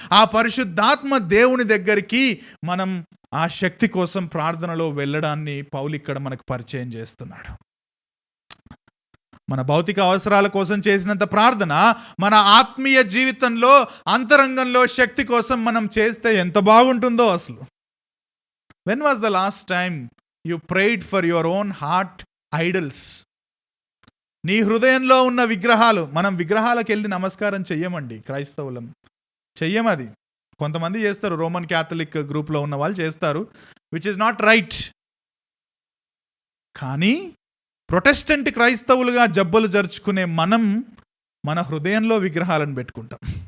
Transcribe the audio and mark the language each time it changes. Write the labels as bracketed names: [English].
[Telugu] ఆ పరిశుద్ధాత్మ దేవుని దగ్గరికి మనం ఆ శక్తి కోసం ప్రార్థనలో వెళ్ళడాన్ని పౌలు ఇక్కడ మనకు పరిచయం చేస్తున్నాడు. మన భౌతిక అవసరాల కోసం చేసినంత ప్రార్థన మన ఆత్మీయ జీవితంలో అంతరంగంలో శక్తి కోసం మనం చేస్తే ఎంత బాగుంటుందో అసలు. [English] When was the last time you prayed for your own heart idols? [Telugu] నీ హృదయంలో ఉన్న విగ్రహాలు, మనం విగ్రహాలకు వెళ్ళి నమస్కారం చెయ్యమండి, క్రైస్తవులం చెయ్యమది. కొంతమంది చేస్తారు, రోమన్ క్యాథలిక్ గ్రూప్లో ఉన్న వాళ్ళు చేస్తారు, [English] Which is not right. [Telugu] కానీ ప్రొటెస్టెంట్ క్రైస్తవులుగా జబ్బలు జరుచుకునే మనం మన హృదయంలో విగ్రహాలను పెట్టుకుంటాం.